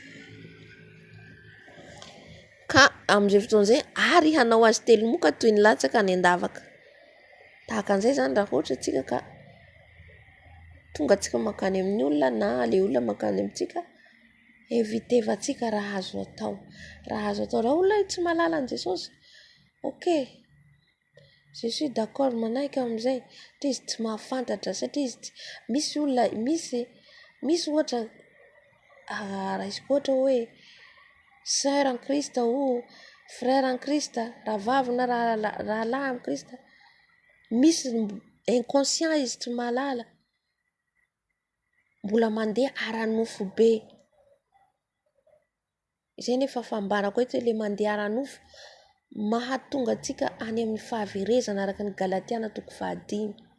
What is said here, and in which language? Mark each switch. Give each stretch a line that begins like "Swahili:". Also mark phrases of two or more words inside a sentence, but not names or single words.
Malagasy: Ka amin'izay fotoan'izay ary hanao azy telo moka toy ny latsaka ny an-davaka. Tahaka an'izay zany raha ohatra antsika ka tonga antsika makany amin'ny olona na le olona makany amintsika, evitevantsika raha azo atao. Raha azo atao raha olona tsy mahalala an' Jesosy.
French: Ok, je suis d'accord
Malagasy: manaiky amin'izay. Satria izy tsy mahafantatra, satria izy misy olona misy ohatra raisiko ohatra hoe
French: sœur en Christ ou frère en Christ,
Malagasy: raha vavy na raha lahy
French: en Christ.
Malagasy: Misy inconscient izy tsy mahalala. Mbola mandeha ara-nofo be. Izay nefa fambarako eto le mandeha ara-nofo mahatonga antsika any amin'ny fahaverezana araka ny Galatiana 5:5.